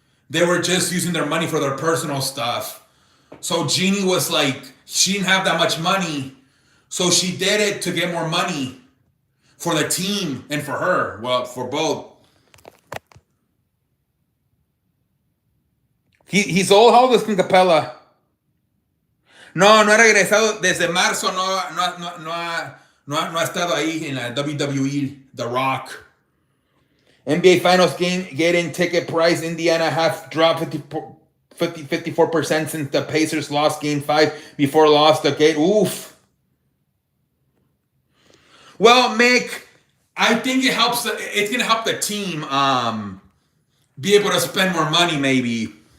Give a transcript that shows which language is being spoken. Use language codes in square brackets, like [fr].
[en] They were just using their money for their personal stuff. So Jeannie was like, she didn't have that much money. So she did it to get more money for the team and for her. Well, for both. He's old. How old is Clint Capella? [es] No ha regresado. Desde marzo no ha estado ahí en la WWE, The Rock. [en] NBA Finals game getting ticket price. Indiana have dropped 54% since the Pacers lost Game 5 before lost the gate. Oof. Well, Mick, I think it helps. It's gonna help the team be able to spend more money, maybe.